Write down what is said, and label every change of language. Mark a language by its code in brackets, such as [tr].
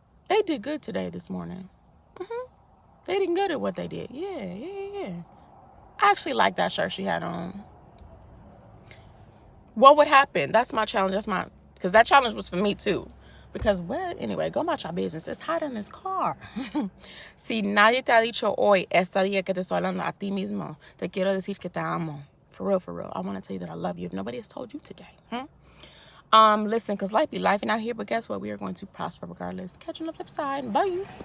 [en] They did good today, this morning. They did good at what they did. Yeah. I actually like that shirt she had on. What would happen? That's my challenge. Because that challenge was for me too. Because what? Anyway, go about your business. It's hot in this car. [es] Si nadie te ha dicho hoy, esta día que te estoy hablando a ti mismo, te quiero decir que te amo. [en] For real. I want to tell you that I love you if nobody has told you today. Listen, because life be lifing out here, but guess what? We are going to prosper regardless. Catch you on the flip side. Bye.